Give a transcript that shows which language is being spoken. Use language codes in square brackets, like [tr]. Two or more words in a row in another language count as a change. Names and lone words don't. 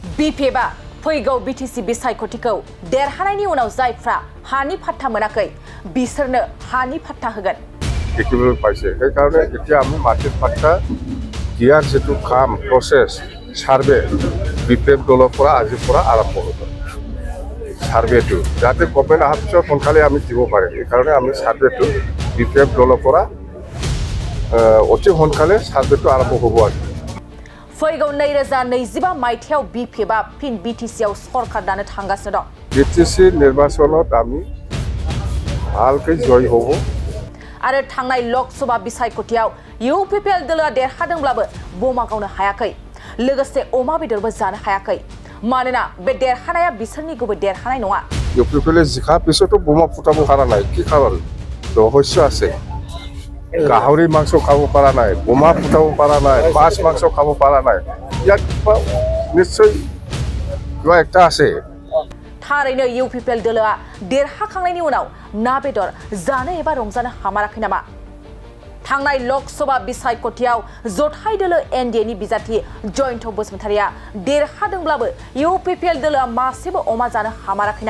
[brx] बिफेबा फैगौ बिटिसि बिसायख'थिखौ देरहानायनि उनाव जायफ्रा हानि फाट्टा मोनाखै बिसोरनो हानि फाट्टा होगोन। [as] দেখিবলৈ পাইছে সেইকাৰণে এতিয়া আমি মাটিৰ পাট্টা দিয়াৰ যেটো কাম প্ৰচেছ সাৰ্ভে বিপিএফ দলৰ পৰা আজিৰ পৰা আৰম্ভ হ'ব। সাৰ্ভেটো যাতে গভৰ্ণমেণ্ট অহাৰ পিছত সোনকালে আমি দিব পাৰে সেইকাৰণে আমি সাৰ্ভেটো বিপিএফ দলৰ পৰা অতি সোনকালে সাৰ্ভেটো আৰম্ভ হ'ব আৰু [brx] फैगौ 2025 मायथाइयाव बिफेबा फिन बिटिसिआव सरकार दानो थांगासिनो दं। [as] बिटिसि निर्बाचনত আমি ভালকৈ জয় হ'ব। [brx] आरो थांनाय लोकसभा बिसायख'थियाव इउपिपिएल दलआ देरहादोंब्लाबो बमा गावनो हायाखै लोगोसे अमा बेदरबो जानो हायाखै मानोना बे देरहानाया बिसोरनि गुबै देरहानाय नङा। [as] इउपिपिएल जिखा पिছতো বোমা ফুটাব পৰা নাই কি কাৰণ ৰহস্য আছে। গাহৰি মাংস খাব পৰা নাই বোমা ফুটাব পৰা নাই মাছ মাংস খাব পৰা নাই ইয়াত নিশ্চয় কিবা একটা আছে। [brx] थारैनो इउपिपिएल दलआ देरहाखांनायनि उनाव ना बेदर जानो एबा रंजानो हामाराखै नामा? थांनाय लोकसभा बिसायख'थियाव जथाय दोलो एनडिएनि बिजाथि जयन्त बसुमतारिया देरहादोंब्लाबो इउपिपिएल दलआ मासेबो अमा जानो हामाराखैना?